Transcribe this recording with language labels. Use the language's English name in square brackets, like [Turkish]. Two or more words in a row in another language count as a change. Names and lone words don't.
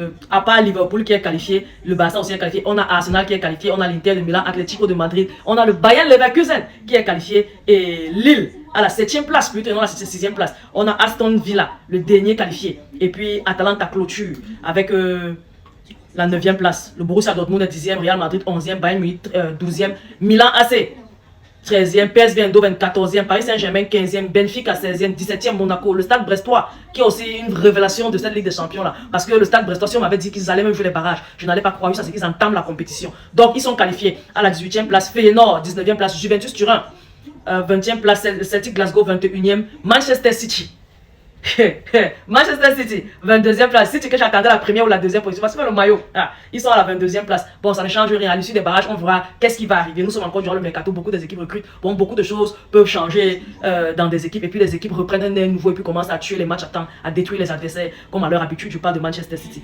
[French] À part Liverpool qui est qualifié, le Barça aussi est qualifié, on a Arsenal qui est qualifié, on a l'Inter de Milan, Atlético de Madrid, on a le Bayern Leverkusen qui est qualifié et Lille à la 7e place plutôt, non la 6e place. On a Aston Villa, le dernier qualifié, et puis Atalanta clôture avec la 9e place. Le Borussia Dortmund est 10e, Real Madrid 11e, Bayern Munich 12e, Milan AC 13e, PSV Eindhoven 14e, Paris Saint-Germain 15e, Benfica 16e, 17e Monaco, le Stade Brestois qui est aussi une révélation de cette Ligue des Champions là. Parce que le Stade Brestois, si on m'avait dit qu'ils allaient même jouer les barrages, je n'allais pas croire ça, c'est qu'ils entament la compétition. Donc ils sont qualifiés à la 18e place, Feyenoord 19e place, Juventus Turin 20e place, Celtic Glasgow 21e, Manchester City. Manchester City, 22e place. City que j'attendais la première ou la deuxième position parce que le maillot, ils sont à la 22e place. Bon, ça ne change rien. À l'issue des barrages, on verra qu'est-ce qui va arriver. Nous sommes encore durant le mercato, beaucoup des équipes recrutent. Bon, beaucoup de choses peuvent changer dans des équipes. Et puis les équipes reprennent un nouveau et puis commencent à tuer les matchs à détruire les adversaires comme à leur habitude. Je parle de Manchester City.